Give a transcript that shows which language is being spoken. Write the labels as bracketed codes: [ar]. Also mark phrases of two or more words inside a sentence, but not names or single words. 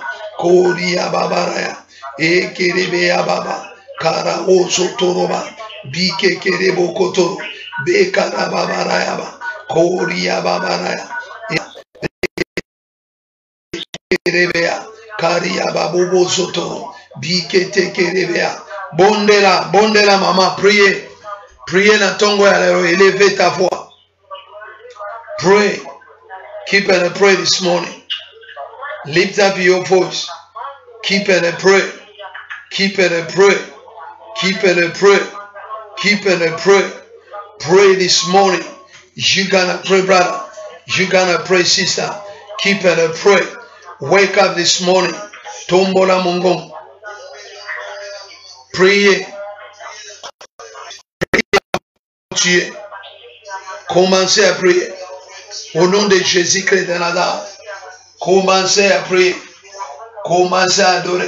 [ln] Koria babaraya. Ekerebe ababa. Kara ozotoroba. Bikekerebo kotoro. Bekarababarayaba. Koria babaraya. Kerebea. Karia babobo soto. Bikete kerebea. Bondela, bondela maman, priez. Priez na tongo ya lero. [fr] Élevez ta voix. [en] Pray. Keep and pray this morning. Lift up your voice. Keep and pray. Keep and pray. Keep and pray. Keep and pray. Pray this morning. You gonna pray, brother. You gonna pray, sister. Keep and pray. Wake up this morning. [ln] Tombola mongom. Priez. [fr] Priez. Commencez à prier. Au nom de Jésus-Christ de Nazareth. Commencez à prier. Commencez à adorer.